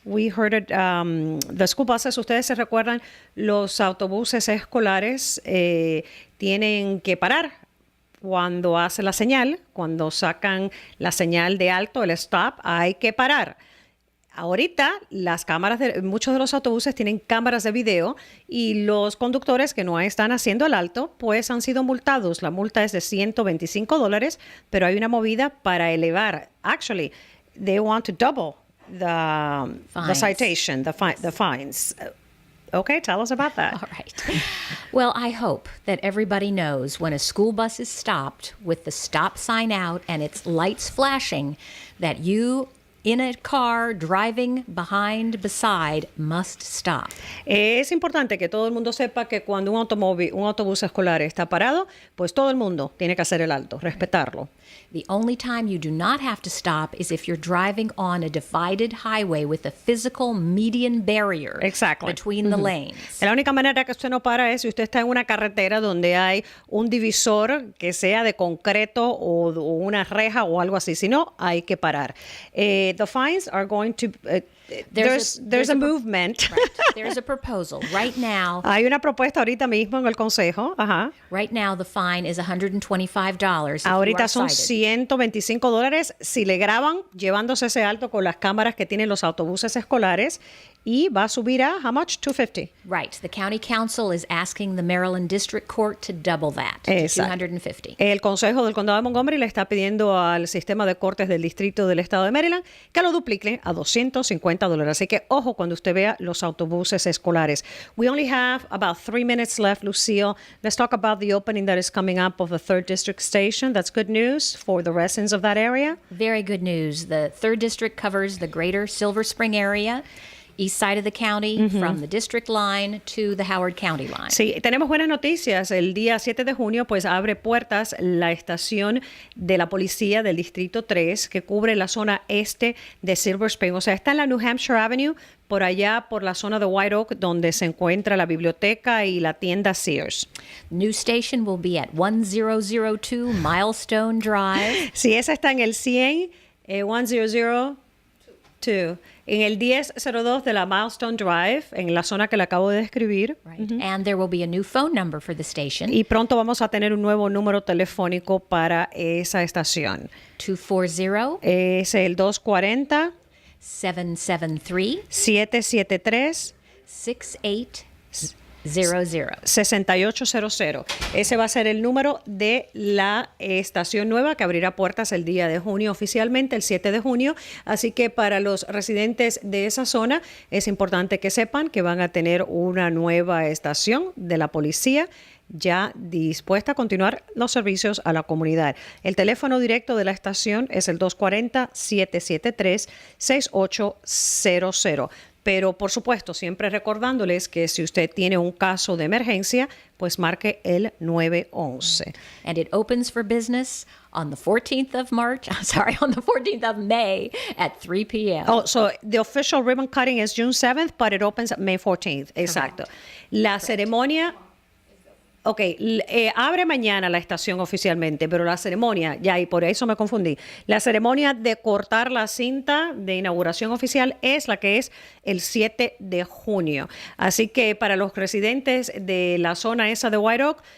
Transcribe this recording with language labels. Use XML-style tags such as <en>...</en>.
<en>We heard it, the school buses,</en> <es>ustedes se recuerdan, los autobuses escolares tienen que parar cuando hace la señal, cuando sacan la señal de alto, el stop, hay que parar. Ahorita las cámaras muchos de los autobuses tienen cámaras de video y los conductores que no están haciendo el alto pues han sido multados. La multa es de $125, pero hay una movida para elevar.</es> <en>Actually, they want to double the Fines. citation, the fines. Okay, tell us about that. All right. Well, I hope that everybody knows when a school bus is stopped with the stop sign out and its lights flashing that you in a car driving beside must stop.</en> <es>Es importante que todo el mundo sepa que cuando un autobús escolar está parado, pues todo el mundo tiene que hacer el alto, respetarlo.</es> <en>The only time you do not have to stop is if you're driving on a divided highway with a physical median barrier Exactly. between the lanes.</en> <es>La única manera que usted no para es si usted está en una carretera donde hay un divisor que sea de concreto o una reja o algo así. Si no, hay que parar.</es> <en>The fines are going to... there's a movement. Right. There's a proposal. Right now,</en> <es>Hay una propuesta ahorita mismo en el Consejo. Ajá.</es> <en>right now the fine is $125 if you</en> <es>Ahorita</es> <en>are</en> <es>son</es> <en>cited.</en> <es>$125 si le graban llevándose ese alto con las cámaras que tienen los autobuses escolares y va a subir a,</es> <en>how much? $250. Right. The county council is asking the Maryland District Court to double that to</en> <es>Exacto.</es> <en>$250.</en> <es>El Consejo del Condado de Montgomery le está pidiendo al sistema de cortes del Distrito del Estado de Maryland que lo duplique a $250. Así que ojo cuando usted vea los autobuses escolares.</es> <en>We only have about 3 minutes left, Lucille. Let's talk about the opening that is coming up of the 3rd District Station. That's good news for the residents of that area. Very good news. The 3rd District covers the greater Silver Spring area, east side of the county, from the district line to the Howard County line.</en> <es>Sí, tenemos buenas noticias. El día 7 de junio, pues abre puertas la estación de la policía del Distrito 3, que cubre la zona este de Silver Spring. O sea, está en la New Hampshire Avenue, por allá por la zona de White Oak, donde se encuentra la biblioteca y la tienda Sears.</es> <en>New station will be at 1002 Milestone Drive.</en> <es>Sí, esa está en el 100, 1002. En el 1002 de la Milestone Drive, en la zona que le acabo de describir.</es> <en>Right. And there will be a new phone number for the station.</en> <es>Y pronto vamos a tener un nuevo número telefónico para esa estación.</es> <en>240</en> <es>Es el 240</es> <en>773</en> <es>773</es> <en>6800.</en> <es>6800. Ese va a ser el número de la estación nueva que abrirá puertas el día de junio, oficialmente el 7 de junio. Así que para los residentes de esa zona es importante que sepan que van a tener una nueva estación de la policía ya dispuesta a continuar los servicios a la comunidad. El teléfono directo de la estación es el 240-773-6800. Pero, por supuesto, siempre recordándoles que si usted tiene un caso de emergencia, pues marque el 911.</es> <en>And it opens for business on the 14th of May at 3 p.m. Oh, so the official ribbon cutting is June 7th, but it opens May 14th.</en> <es>Exacto. La ceremonia... Ok, abre mañana la estación oficialmente, pero la ceremonia, ya, y por eso me confundí. La ceremonia de cortar la cinta de inauguración oficial es la que es el 7 de junio. Así que para los residentes de la zona esa de White Oak,</es>